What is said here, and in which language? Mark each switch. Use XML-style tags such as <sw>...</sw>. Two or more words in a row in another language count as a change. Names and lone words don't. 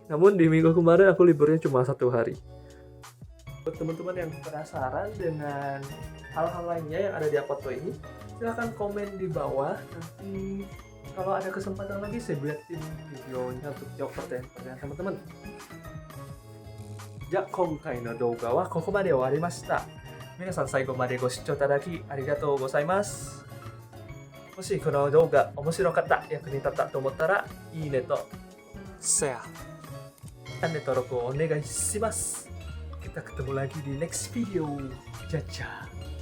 <id>Namun di minggu kemarin aku liburnya cuma 1 hari. Buat teman-teman yang penasaran dengan hal-hal lainnya yang ada di Apoto ini, silahkan komen di bawah. Nanti kalau ada kesempatan lagi saya buatin videonya untuk jawab pertanyaan-pertanyaan teman-teman.</id> <ja>じゃあ今回の動画はここまで終わりました。皆さん最後までご視聴いただきありがとうございます。もしこの動画面白かった、役に立ったと思ったらいいねとシェア、チャンネル登録をお願いします。</ja> <id>Kita ketemu lagi di next video. Ciao.</id>